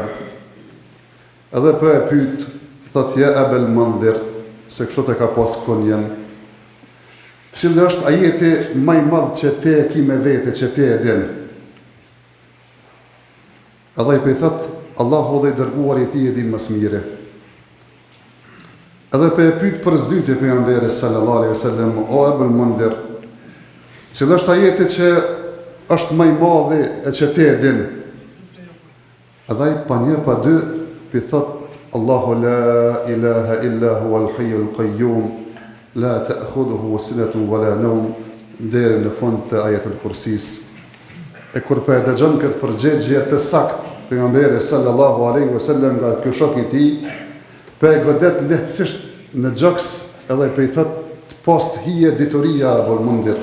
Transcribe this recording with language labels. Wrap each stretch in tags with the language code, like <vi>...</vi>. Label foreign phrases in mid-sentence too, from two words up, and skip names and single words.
<sq>Edhe po e pyet, thotë ja Abul Mundhir, se kështu të ka pas kunjen. Cili është ajeti më I madh që ti e ke me vete, që ti e din? Edhe I thotë, Allahu dhe I dërguari I Tij e din më së miri. Edhe po e pyet për zdytje pejgamberi</sq> <ar>صلى الله عليه وسلم,</ar> <sq>o Abul Mundhir, cili është ajeti që është më I madhi e që ti e din? Edhe ai pa një pa dy pi thot,</sq> <ar>الله لا إله إلا هو الحي القيوم لا تأخذه سنة ولا نوم,</ar> <sq>deri në fund të ajetul kursis. E kur po e dëgjon këtë përgjigje të saktë pejgamberi</sq> <ar>صلى الله عليه وسلم</ar> <sq>nga ky shok I Tij, po e godet lehtësisht në gjoks, edhe po I thot, post hije dituria Abul Mundhir.</sq>